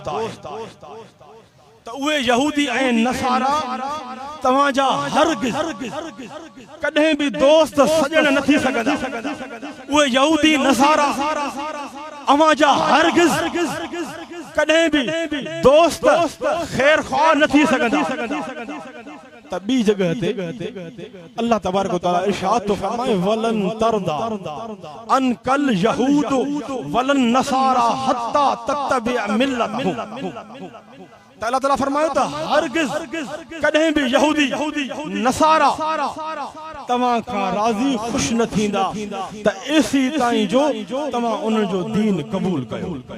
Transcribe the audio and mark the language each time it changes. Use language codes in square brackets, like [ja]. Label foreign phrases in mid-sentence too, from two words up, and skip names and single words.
[sd] आहे त उहे यहूदी ऐं नसारा तव्हांजा हरगिज़ कॾहिं बि दोस्त सजण न थी सघंदा उहे यहूदी नसारा अव्हांजा हरगिज़ कॾहिं बि दोस्त ख़ैर ख़्वाह न थी सघंदा त ॿी जगह ते अल्लाह [ar] تبارك وتعالى [sd] इरशाद तो फरमाए [ar] ولن ترضى عنك اليهود ولن النصارى حتى تتبع ملتهم [sd] त अल्लाह ताला फरमायो त हरगिज़ कॾहिं बि यहूदी नसारा तव्हां खां राज़ी ख़ुश न थींदा त एसी ताईं जो तव्हां उन जो दीन क़बूल कयो